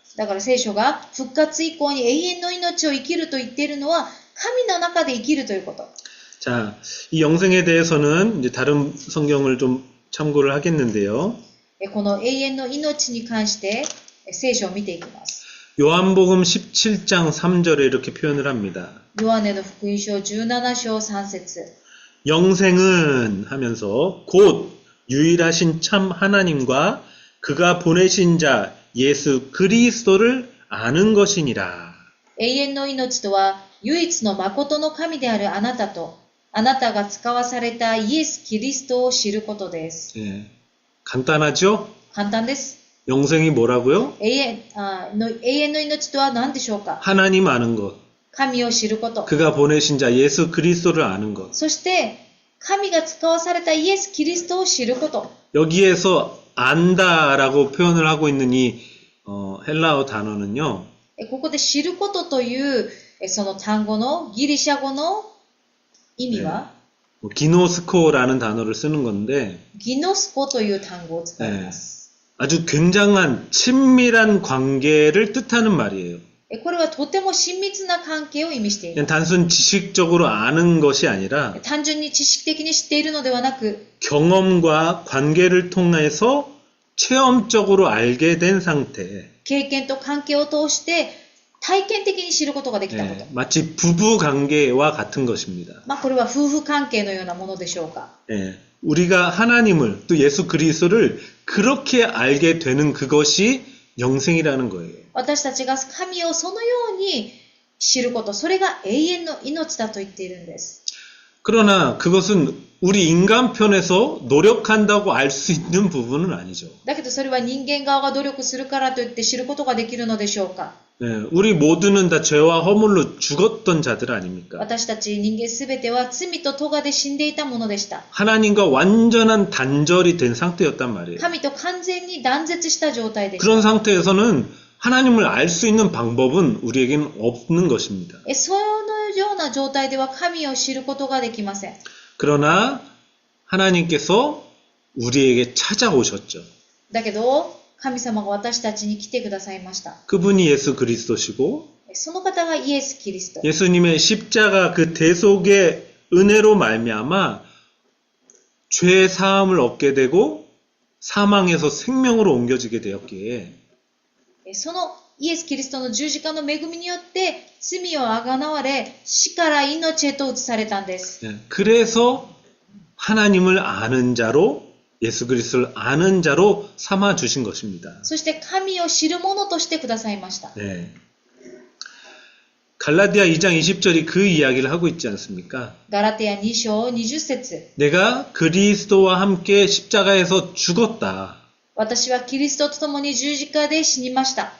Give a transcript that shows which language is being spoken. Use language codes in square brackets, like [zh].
[ja] だから聖書が復活以降に永遠の命を生きると言っているのは神の中で生きるということ。 [ko] 자, 이 영생에 대해서는 이제 다른 성경을 좀 참고를 하겠는데요. [ja] この永遠の命に関して聖書を見ていきます。 [ko] 요한복음 17장 3절에 이렇게 표현을 합니다. [ja] ヨハネの福音書17章3節 [ko] 영생은 하면서 곧 유일하신 참 하나님과 그가 보내신 자 예수 그리스도를 아는 것이니라. [ja] 永遠の命とは唯一の誠の神であるあなたとあなたが使わされたイエス・キリストを知ることです。 [ko] 예, 간단하죠? [ja] 簡単です。 [ko] 영생이 뭐라고요? [ja] 永遠の命とは何でしょうか。 [ko] 하나님 아는 것. [ja] 神を知ること。 [ko] 그가 보내신 자 예수 그리스도를 아는 것. [ja] そして神が使わされたイエス・キリストを知ること。 [ko] 여기에서 안다라고 표현을 하고 있는 이 헬라어 단어는요. [ja] ここで知ることというその単語のギリシャ語の意味は、 [ko] 기노스코라는 단어를 쓰는 건데 [ja] ギノスコという単語を使います。 [ko] 아주 굉장한 친밀한 관계를 뜻하는 말이에요. [ja] これはとても親密な関係を意味していま [ko] 그냥 단순 지식적으로 아는 것이 아니라 [ja] す。単純に知識的に知っているのではなく、 [ko] 경험과 관계를 통해서 체험적으로 알게 된 상태. [ja] 経験と関係を通して体験的に知ることができたこと。 [ko] 마치 부부 관계와 같은 것입니다. [ja] これは夫婦関係のようなものでしょうか。 [ko] 우리가 하나님을 또 예수 그리스도를 그렇게 알게 되는 그것이 영생이라는 거예요. [ja] 私たちが神をそのように知ること、それが永遠の命だと言っているんです。 [ko] 그러나 그것은 우리 인간편에서 노력한다고 알 수 있는 부분은 아니죠. [ja] だけどそれは人間側が努力するからといって知ることができるのでしょうか。 [ko] 우리 모두는 다 죄와 허물로 죽었던 자들 아닙니까? [ja] 私たち人間すべては罪と咎で死んでいたものでした。 [ko] 하나님과 완전한 단절이 된 상태였단 말이에요. [ja] 神と完全に断絶した状態でした。 [ko] 그런 상태에서는 하나님을 알 수 있는 방법은 우리에게는 없는 것입니다. [ja] そのような状態では神を知ることができません。 [ko] 그러나 하나님께서 우리에게 찾아오셨죠. [ja] だけど神様が私たちに来てくださいました。 [ko] 그분이 예수 그리스도시고 [ja] その方がイエス・キリスト。 [ko] 예수님의 십자가 그 대속의 은혜로 말미암아 죄 사함을 얻게 되고 사망에서 생명으로 옮겨지게 되었기에 [ja] そのイエス・キリストの十字架の恵みによって罪をあがなわれ、死から命へと移されたんです。 [ko] 그래서 하나님을 아는 자로 예수 그리스도를 아는 자로 삼아 주신 것입니다. [ja] そして神を知る者としてくださいました。 [ko] 네. 갈라디아 2장 20절이 그 이야기를 하고 있지 않습니까? [ja] ガラテヤ2章20節 [ko] 내가 그리스도와 함께 십자가에서 죽었다. [ja] 私はキリストと共に十字架で死にました。